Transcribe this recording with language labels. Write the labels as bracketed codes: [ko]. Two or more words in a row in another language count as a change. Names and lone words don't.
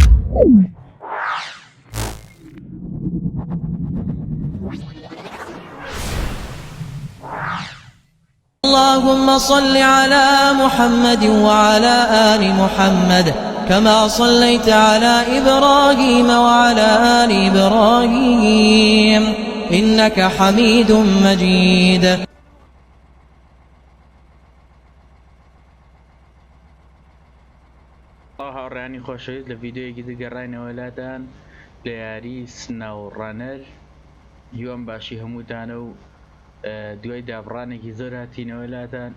[ar] اللهم صل على محمد وعلى آل محمد كما صليت على إبراهيم وعلى آل إبراهيم إنك حميد مجيد. [ckb] هاوڕێیانی خۆشەویست لە ڤیدیۆیەکی گەڕاینەوە لادان لە یاری سناوڕانەر. هیوام باشی هەمووتانە و دوای دابڕانێکی زۆر هاتینەوە لادان.